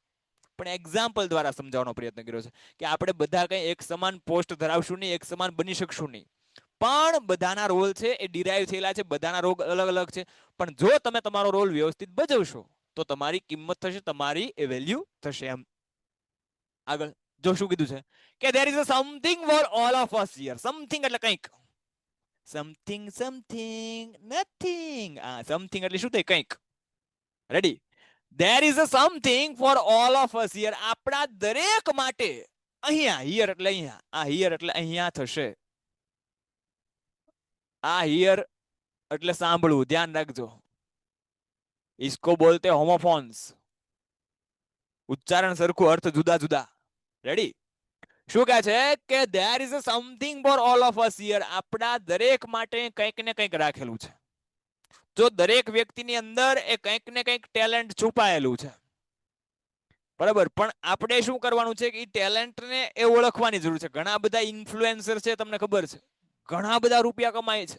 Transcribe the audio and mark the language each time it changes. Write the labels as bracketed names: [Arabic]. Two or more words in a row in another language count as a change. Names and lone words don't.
[Gujarati] પણ એક્ઝામ્પલ દ્વારા સમજાવવાનો પ્રયત્ન કર્યો છે કે આપણે બધા કંઈ એક સમાન પોસ્ટ ધરાવશું નહીં, એક સમાન બની શકશું નહીં. પણ બધાના રોલ છે એ ડિરાઈવ થયેલા છે, બધાના રોલ અલગ અલગ છે. પણ જો તમે તમારો રોલ વ્યવસ્થિત ભજવશો તો તમારી કિંમત થશે, તમારી એ વેલ્યુ થશે. એમ આગળ જો શું કીધું છે કે [English] there is a something for all of us here. [Gujarati] સમથિંગ એટલે કંઈક, [English] something nothing. [Gujarati] સમથિંગ એટલે શું થાય? કંઈક. રેડી? [English] there is a something for all of us here. [Gujarati] આપણા દરેક માટે અહીંયા, હિયર એટલે અહીંયા, આ હિયર એટલે અહીંયા થશે. આ હિયર એટલે સાંભળવું, ધ્યાન રાખજો. [Hindi] इसको बोलते होमोफोन्स. [Gujarati] ઉચ્ચારણ સરખું, અર્થ જુદા જુદા. રેડી? શું કહે છે કે [English] there is a something for all of us here. [Gujarati] આપણા દરેક માટે કંઈક ને કંઈક રાખેલું છે. જો દરેક વ્યક્તિની અંદર એ કંઈક ને કંઈક ટેલેન્ટ છુપાયેલું છે બરાબર, પણ આપણે શું કરવાનું છે કે એ ટેલેન્ટને એ ઓળખવાની જરૂર છે. ઘણા બધા ઇન્ફ્લુએન્સર છે, તમને ખબર છે, ઘણા બધા રૂપિયા કમાય છે.